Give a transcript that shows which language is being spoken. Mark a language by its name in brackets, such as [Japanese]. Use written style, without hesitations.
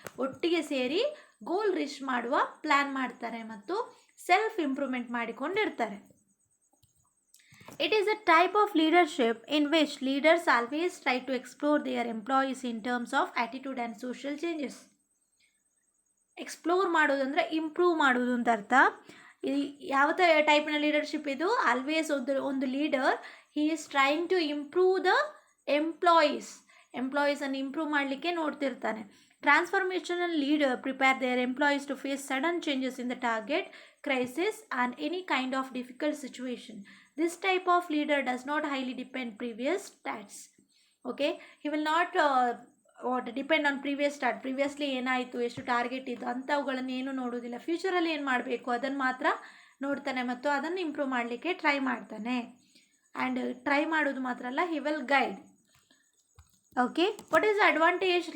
[Kannada] ಒಟ್ಟಿಗೆ ಸೇರಿ goal reach ಮಾಡುವ ಪ್ಲ್ಯಾನ್ ಮಾಡ್ತಾರೆ ಮತ್ತು self improvement ಮಾಡಿಕೊಂಡಿರ್ತಾರೆ. [English] It is a type of leadership in which leaders always try to explore their employees in terms of attitude and social changes. [Kannada] Explore ಮಾಡೋದಂದರೆ improve ಮಾಡೋದು ಅಂತ ಅರ್ಥ. ಯಾವ ಟೈಪ್ನ ಲೀಡರ್ಶಿಪ್ ಇದು? [English] always ಒಂದು leader he is trying to improve the ಎಂಪ್ಲಾಯೀಸನ್ನು [Kannada] improve ಮಾಡಲಿಕ್ಕೆ ನೋಡ್ತಿರ್ತಾನೆ. [English] Transformational leader prepare their employees to face sudden changes in the target, crisis, and any kind of difficult situation. This type of leader does not highly depend previous stats. Okay, he will not depend on previous start. [Kannada] Previously ಏನಾಯಿತು, ಎಷ್ಟು target ಇತ್ತು ಅಂಥವುಗಳನ್ನು ಏನು ನೋಡೋದಿಲ್ಲ. ಫ್ಯೂಚರಲ್ಲಿ ಏನು ಮಾಡಬೇಕು ಅದನ್ನು ಮಾತ್ರ ನೋಡ್ತಾನೆ ಮತ್ತು ಅದನ್ನು ಇಂಪ್ರೂವ್ ಮಾಡಲಿಕ್ಕೆ ಟ್ರೈ ಮಾಡ್ತಾನೆ. [English] and [Kannada] ಟ್ರೈ ಮಾಡೋದು ಮಾತ್ರ ಅಲ್ಲ, [English] He will guide. Okay, what is the advantage?